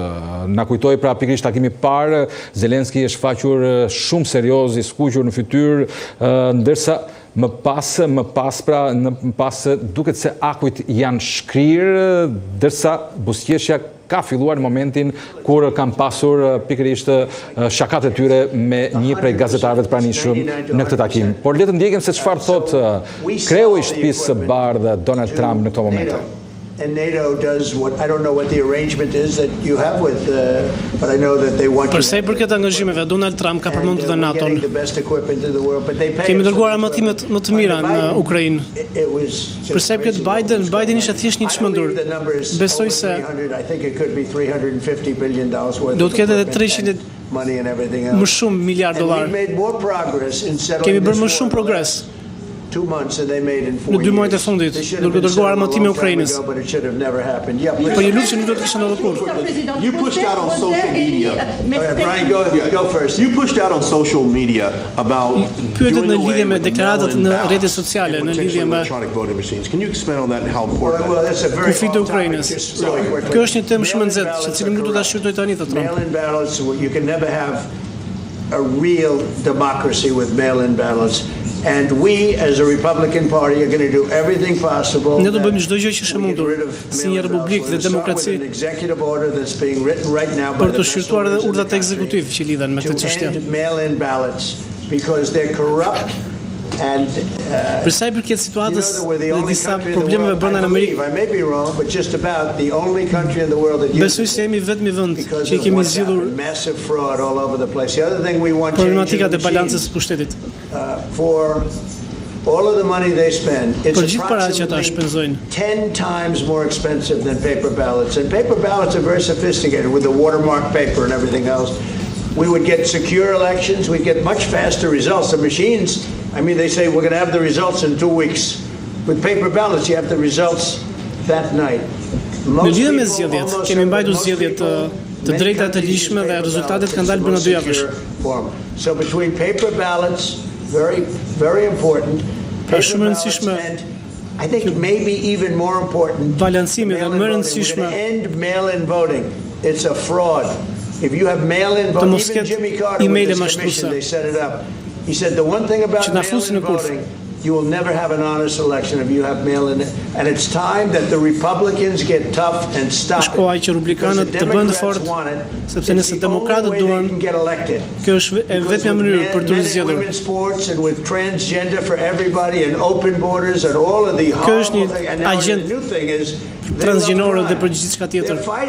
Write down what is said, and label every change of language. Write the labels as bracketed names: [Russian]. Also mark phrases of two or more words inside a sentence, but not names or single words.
[Albanian] Na kujtoi pra pikërisht takimi i parë, Zelensky është shfaqur shumë serioz, i skuqur në fytyrë, ndërsa më pas duket se akujt janë shkrirë, ndërsa buzëqeshja ka filluar në momentin kur kanë pasur pikërisht shakat e tyre me një prej gazetarëve të pranishëm në këtë takim. Por le të ndjekim se çfarë thot kreu i Shtëpisë së Bardhë Donald Trump në këto momente. [English] And NATO does what I don't know what the arrangement is that you have with, but I know that they want. [Albanian] Për sa i përket angazhimeve, Donald Trump ka përmendur dhe NATO-n. Kemi dërguar armatimet më të mira në Ukrainë. Për sa i përket Biden ishte thjesht një çmendur. Besoj se do të ketë edhe 300 më shumë miliard dollar. Kemi bërë më shumë progres. Në 2 muajt e fundit, duke dërguar armatime Ukrainës. Por një luftë që nuk do të kishte ndodhur kurrë. [English] You pushed out on social media. Brian, go first. You pushed out on social media about [Albanian] pyetet në lidhje me deklaratat në rrjetet sociale, në lidhje me [English] Can you expand on that and how important [Albanian] kufit e Ukrainës? Kjo është një temë shumë e nxehtë, që cilën nuk do ta shqyrtoj tani të Trump. [English] You can never have a real democracy with mail-in ballots. And we, as a Republican Party, are going to do everything possible. [Albanian] Ne do bëjmë çdo gjë që është e mundur, si një republikë dhe demokraci, për të shqyrtuar edhe urdhat ekzekutiv që lidhen me këtë çështje. [English] Mail-in ballots because they're corrupt. [Albanian] Për sa i përket situatës dhe disa problemeve brenda në Amerikë, besoj se jemi vetëm vend që i kemi zgjidhur problematikat e balancës së pushtetit. [English] All of the money they spend, it's approximately 10 times more expensive than paper ballots. And paper ballots are very sophisticated with the watermark paper and everything else. We would get secure elections, we'd get much faster results. The machines, I mean, they say we're going to have the results in 2 weeks. With paper ballots, you have the results that night. [Albanian] Në lidhje me zgjedhjet, kemi mbajtur zgjedhjet të drejta të lishme dhe rezultatet kanë dalë brenda 2 javësh. [English] So between paper ballots, very important. [Albanian] Pra shumë e rëndësishme. [English] I think maybe even more important. [Albanian] Balancimi dhe më e rëndësishme. [English] End mail-in voting. It's a fraud. If you have mail-in voting, even Jimmy Carter with his commission, they set it up. He said the one thing about mail-in voting You will never have an honest election if you have mail-in. And it's time that the Republicans get tough and stop it. [Albanian] Shkoaj që republikanët të bëjnë fort, sepse nëse demokratët duan, kjo është vetmja mënyrë për të zgjedhur. Kjo është një agjend transgjenore dhe për gjithçka tjetër.